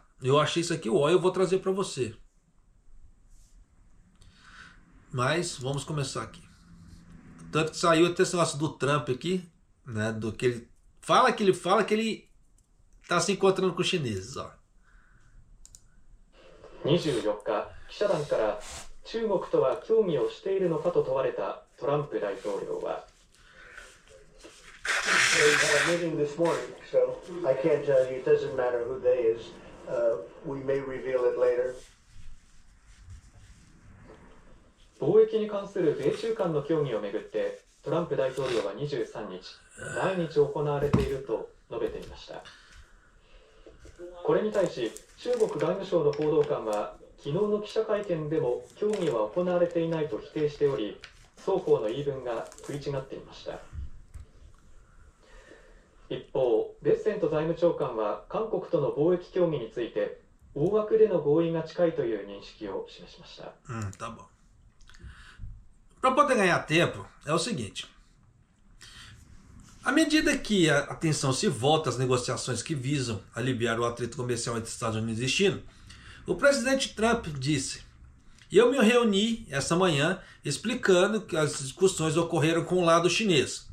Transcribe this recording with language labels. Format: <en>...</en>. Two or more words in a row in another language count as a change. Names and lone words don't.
<pt>Eu achei isso aqui o ó, eu vou trazer para você. Mas vamos começar aqui. Tanto que saiu até esse negócio do Trump aqui, né? Do que ele fala que ele está se encontrando com os chineses, ó.</pt> <ja>24 日、記者団から中国とは協議をしているのかと問われたトランプ大統領は</ja> <en>They had a meeting this morning, so I can't tell you. It doesn't matter who they is. We may reveal it later.</en> <ja>貿易に関する米中間の協議をめぐってトランプ大統領は23日、毎日行われていると述べていました。これに対し中国外務省の報道官は昨日の記者会見でも協議は行われていないと否定しており、双方の言い分が食い違っていました。一方、ベッセント財務長官は韓国との貿易協議について大枠での合意が近いという認識を示しました。</ja> <pt>Tá bom. Para poder ganhar tempo, é o seguinte. À medida que a atenção se volta às negociações que visam aliviar o atrito comercial entre Estados Unidos e China, o presidente Trump disse: eu me reuni essa manhã explicando que as discussões ocorreram com o lado chinês.</pt>